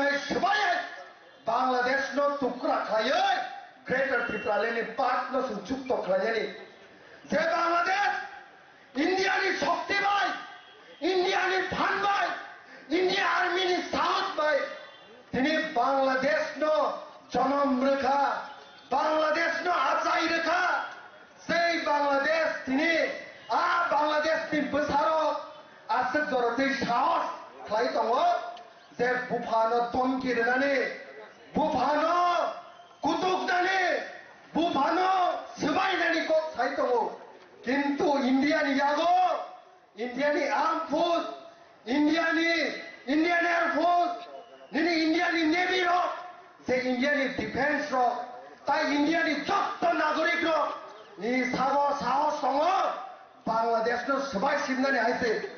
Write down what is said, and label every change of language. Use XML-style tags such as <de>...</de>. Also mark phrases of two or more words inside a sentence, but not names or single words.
<trp>सबाया बांग्लादेश नो टुकड़ा खाए ग्रेटर त्रिपुरा ने पार्ट नो संयुक्त तो खाए जे बांग्लादेश इंडियानी शक्ति भाई इंडियानी धन भाई इंडिया आर्मी नि साहस भाई तिनी बांग्लादेश नो जन्म रेखा बांग्लादेश नो आचाई रेखा से बांग्लादेश तिनी बांग्लादेश नि बसारो आसे जरते साहस खाई दङ जे बुफानो तंकी रेनानि बुफानो कुतुकनानि बुफानो सबायनानि को खाई दङ किंतु इंडियानी यागो इंडियानी</trp> <en>arm force Indian airforce</en> <trp>निनी इंडियानी नेवी रो जे इंडियानी डिफेंस रो ताई इंडियानी जत्त नागरिक रो नि सागो साहस संग बांग्लादेश नो सबाय सिमनानि आइसे</trp>